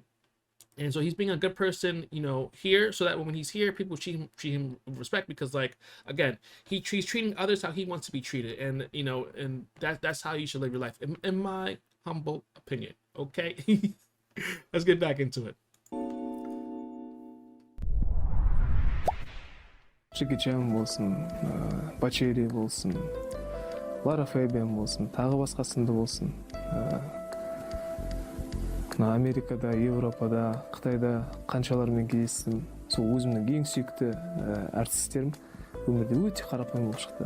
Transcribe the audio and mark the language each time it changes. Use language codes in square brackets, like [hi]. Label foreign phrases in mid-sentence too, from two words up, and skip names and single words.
[en] And so he's being a good person, you know, here, so that when he's here, people treat him with respect, because, like, again, he's treating others how he wants to be treated, and, you know, and that's how you should live your life, in my humble opinion. Okay, let's get back into it. [kk] Jackie Chan болсын, Бачери болсын, Лара Фейбен болсын, тағы басқа сынды болсын. Америкада, Европада, Қытайда қаншалармен кездестім. Сол өзімнің ең сүйікті әртістерім өмірде өте қарапайым болып шықты.